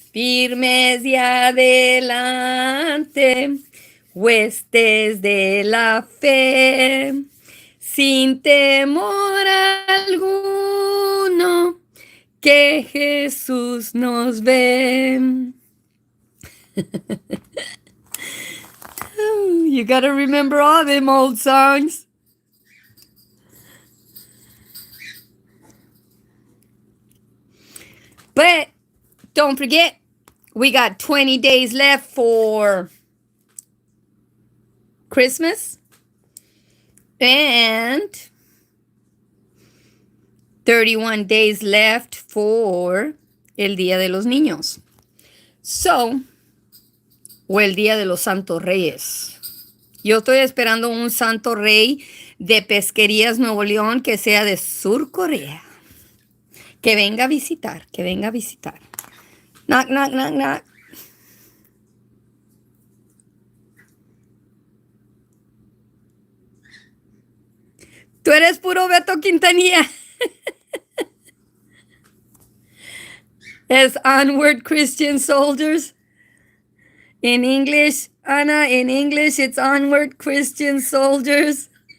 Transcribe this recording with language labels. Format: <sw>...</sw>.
<es>Firmes y adelante, huestes de la fe, sin temor alguno, que Jesús nos ve.</es> <en>You gotta remember all them old songs. But don't forget, we got 20 days left for Christmas and 31 days left for el Día de los Niños.</en> <es>So, o el Día de los Santos Reyes. Yo estoy esperando un santo rey de Pesquerías Nuevo León que sea de Sur Corea. Que venga a visitar, que venga a visitar.</es> <en>Knock, knock, knock, knock.</en> <es>Tú eres puro Beto Quintanilla.</es> <en>As onward Christian soldiers. In English, Anna, in English, it's onward Christian soldiers.</en>